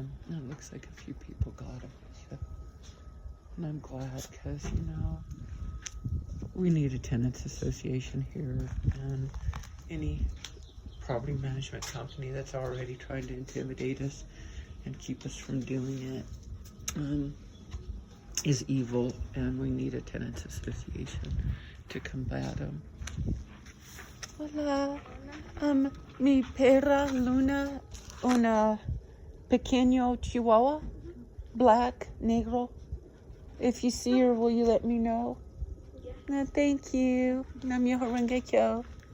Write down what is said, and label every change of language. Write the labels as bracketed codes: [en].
[en] It looks like a few people got them. So, and I'm glad because, we need a tenants association here, and any property management company that's already trying to intimidate us and keep us from doing it, is evil, and we need a tenants association to combat them. [es] Hola, mi perra Luna, una pequeño chihuahua, [en] black, [es] negro. [en] If you see her, will you let me know? Yeah. No, thank you. [ja] Namyo Horengekyo.